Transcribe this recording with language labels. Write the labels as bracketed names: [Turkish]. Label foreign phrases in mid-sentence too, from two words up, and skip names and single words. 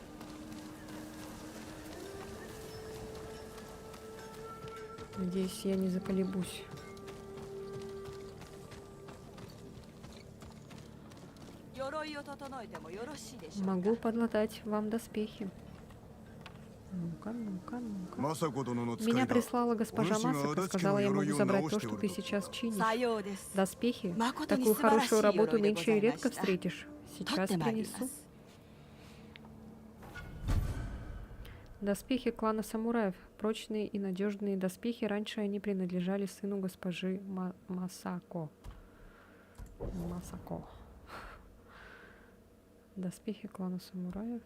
[Russian] Надеюсь, я не заколебусь. Могу подлатать вам доспехи. Ну-ка, ну-ка, ну-ка. [Japanese] 政子殿の使 [Russian] Меня [Japanese] いだ。 [Russian] прислала госпожа [Japanese] お主が [Russian] Масака, [Japanese] 足立家 [Russian] сказала, [Japanese] の [Russian] я могу [Japanese] 鎧を [Russian] забрать [Japanese] 直 [Russian] то, [Japanese] して [Russian] что [Japanese] おる [Russian] ты [Japanese] ところ [Russian] сейчас [Japanese] だ。 [Russian] чинишь. [Japanese] さようです。 [Russian] Доспехи? [Japanese] 誠に [Russian] Такую [Japanese] 素晴らしい [Russian] хорошую работу [Japanese] 鎧でご [Russian] нынче [Japanese] ざ [Russian] и [Japanese] いま [Russian] редко [Japanese] した。 [Russian] встретишь. [Japanese] 取っ [Russian] Сейчас [Japanese] てまいりま [Russian] принесу. [Japanese] す。 [Russian] Доспехи клана самураев. Прочные и надежные доспехи. Раньше они принадлежали сыну госпожи Масако. Масако. Доспехи клана самураев.